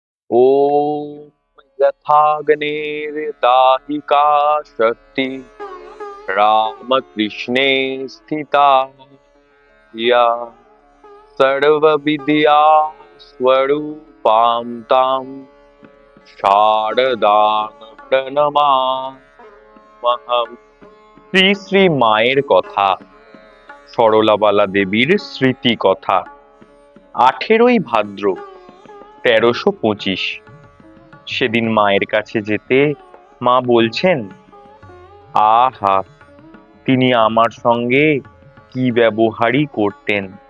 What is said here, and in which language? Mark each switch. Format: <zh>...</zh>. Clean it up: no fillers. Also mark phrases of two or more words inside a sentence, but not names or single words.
<sa>ॐ यथाग्नेर्दाहिका शक्ति रामकृष्णे स्थिता या सर्वविद्या स्वरूपां तां शारदां প্রণমাম্যহম।</sa> <bn>শ্রী শ্রী মায়ের কথা, সরলাবালা দেবীর স্মৃতি কথা। 18ই ভাদ্র 1325। সেদিন মায়ের কাছে যেতে মা বলছেন, আহা, তিনি আমার সঙ্গে কি ব্যবহারই করতেন।</bn>